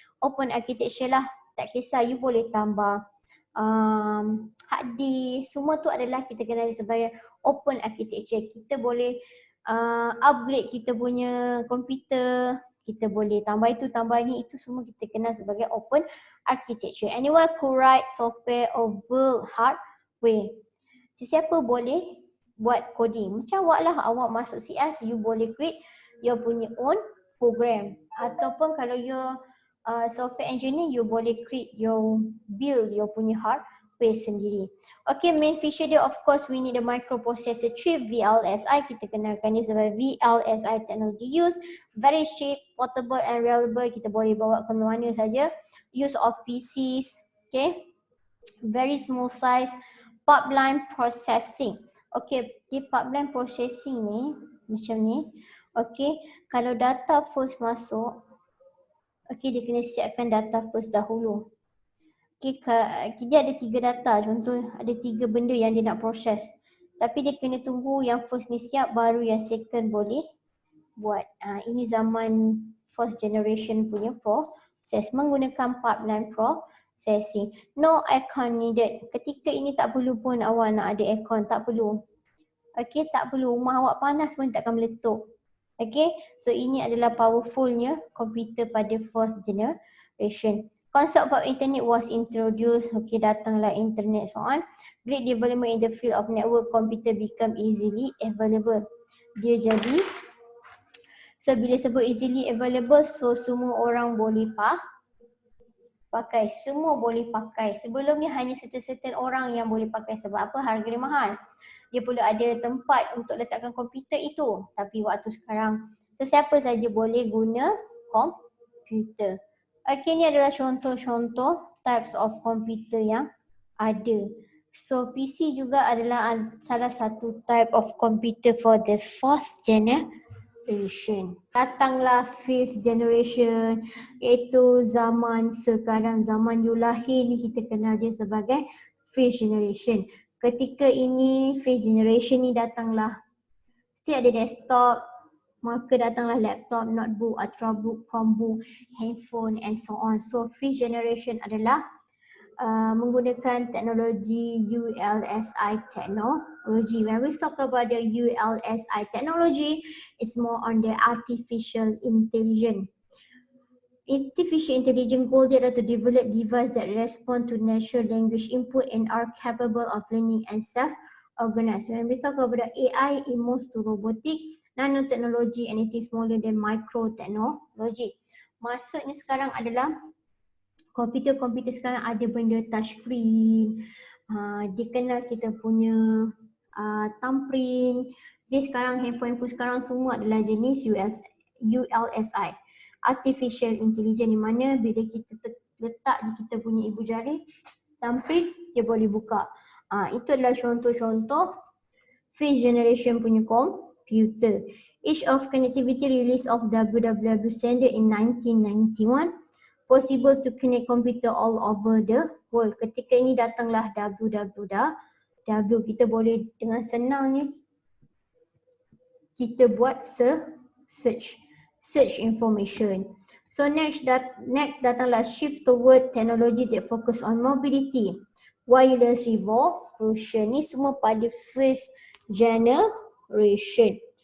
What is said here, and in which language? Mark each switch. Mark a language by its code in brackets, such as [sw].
[ms] open architecture lah. Tak kisah, you boleh tambah hard disk, semua tu adalah kita kenali sebagai open architecture. Kita boleh upgrade kita punya komputer, kita boleh tambah itu, tambah ini, itu semua kita kenal sebagai open architecture. [en] Anyone could write software or build hardware. [ms] Sesiapa boleh buat coding. Macam awak lah, awak masuk CS, you boleh create your punya own program. Ataupun kalau you software engineer, you boleh create build your punya hardware sendiri. [en] Okay, main feature dia of course we need a microprocessor chip, VLSI. [ms] Kita kenalkan dia sebagai [en] VLSI technology use. Very cheap, portable and reliable. [ms] Kita boleh bawa ke mana saja. [en] Use of PCs. Okay, very small size. [ms] Pipeline processing. Okay, di pipeline processing ni macam ni. Okay, kalau data first masuk, okay, dia kena siapkan data first dahulu. Okay, dia ada 3 data, contoh ada 3 benda yang dia nak proses. Tapi dia kena tunggu yang first ni siap, baru yang second boleh buat. Ini zaman first generation punya proses menggunakan pipeline processing. [en] No aircon needed. [ms] Ketika ini tak perlu pun awak nak ada aircon, tak perlu. Okay, tak perlu. Rumah awak panas pun takkan meletup. Okay, so ini adalah powerfulnya komputer pada fourth generation. [en] Concept of internet was introduced. Okay, [ms] datanglah internet, [en] so on. Great development in the field of network computer become easily available. [ms] Dia jadi, so bila sebut easily available, so semua orang boleh pakai. Semua boleh pakai. Sebelum ni hanya certain orang yang boleh pakai. Sebab apa? Harga dia mahal. Dia perlu ada tempat untuk letakkan komputer itu. Tapi waktu sekarang, sesiapa saja boleh guna komputer. Okay, ni adalah contoh-contoh types of komputer yang ada. [en] So PC [ms] juga adalah salah satu [en] type of computer for the fourth generation. [ms] Datanglah fifth generation, iaitu zaman sekarang. Zaman you lahir ni kita kenal dia sebagai fifth generation. Ketika ini fifth generation ni datanglah, still ada desktop, maka datanglah laptop, notebook, ultrabook, chromebook, handphone and so on. So fifth generation adalah menggunakan teknologi ULSI technology. [en] When we talk about the ULSI technology, it's more on the artificial intelligence. Artificial intelligence goal adalah to develop devices that respond to natural language input and are capable of learning and self-organize. When we talk about the AI, it moves to robotic, nanotechnology, anything smaller than micro technology. [ms] Maksudnya sekarang adalah komputer-komputer sekarang ada benda touchscreen, dikenal kita punya thumbprint. Dia sekarang handphone sekarang semua adalah jenis ULSI, artificial intelligence, di mana bila kita letak di kita punya ibu jari, thumbprint dia boleh buka. Itu adalah contoh-contoh fifth generation punya komputer. [en] Age of connectivity release of WWW standard in 1991. Possible to connect computer all over the world. [ms] Ketika ini datanglah WWW, kita boleh dengan senangnya kita buat search information. [en] So next datanglah shift toward technology that focus on mobility, wireless revolution. [ms] Ni semua pada fifth generation.